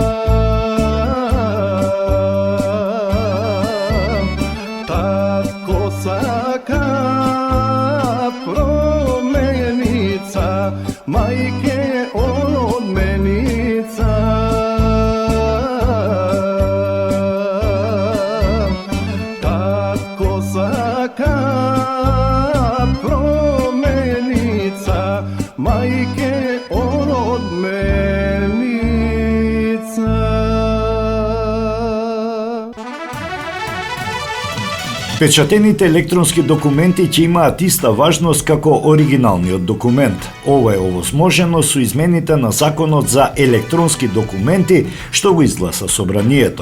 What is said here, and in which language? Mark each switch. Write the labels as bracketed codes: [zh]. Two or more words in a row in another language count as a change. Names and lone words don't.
[mk] Tako saka promenica, majke odmenica. Tako saka promenica, majke odmenica. Печатените електронски документи ќе имаат иста важност како оригиналниот документ. Ова е овозможено со измените на Законот за електронски документи, што го изгласа Собранието.